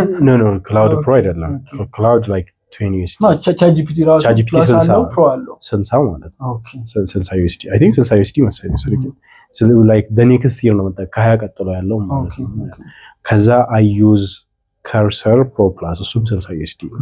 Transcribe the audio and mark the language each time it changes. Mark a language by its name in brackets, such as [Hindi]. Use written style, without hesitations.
[Amharic] No, Cloud Pro አይደለም. [English] Cloud like 20 USD. [Amharic] No, ChatGPT ራሱ ChatGPT አለው Pro አለው. 60 ማለት ነው. [English] Okay. 60 USD. I think 60 USD [Amharic] መሰለኝ ስለዚህ [English] so like the next year [Amharic] ነው መጣ ከ20 ቀጥሎ ያለው ማለት ነው. [English] ከዛ I use Cursor Pro Plus [Amharic] እሱም [English] 60 USD.